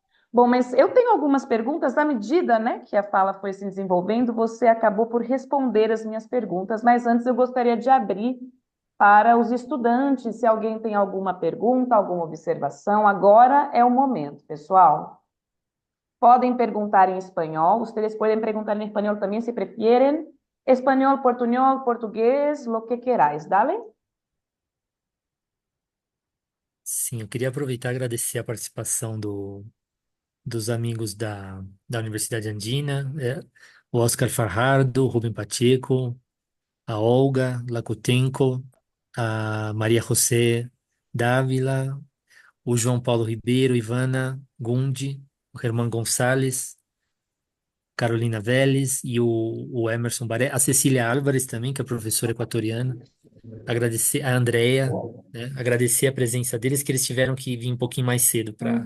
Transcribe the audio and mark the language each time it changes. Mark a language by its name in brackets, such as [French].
[Portuguese] Bom, mas eu tenho algumas perguntas, à medida, né, que a fala foi se desenvolvendo, você acabou por responder as minhas perguntas, mas antes eu gostaria de abrir para os estudantes, se alguém tem alguma pergunta, alguma observação, agora é o momento, pessoal. Podem perguntar em espanhol, [Spanish] ustedes pueden preguntar en español también si prefieren. Español, portugués, lo que queráis, ¿dale? [Portuguese] Sim, eu queria aproveitar e agradecer a participação dos amigos da Universidade Andina, o Oscar Fajardo, o Rubem Pacheco, a Olga Lakutenko, a Maria José Dávila, o João Paulo Ribeiro, Ivana Gundi, o Herman Gonçalves, Carolina Vélez e o Emerson Baré, a Cecília Álvares também, que é professora equatoriana, agradecer a Andrea, né, agradecer a presença deles, que eles tiveram que vir um pouquinho mais cedo para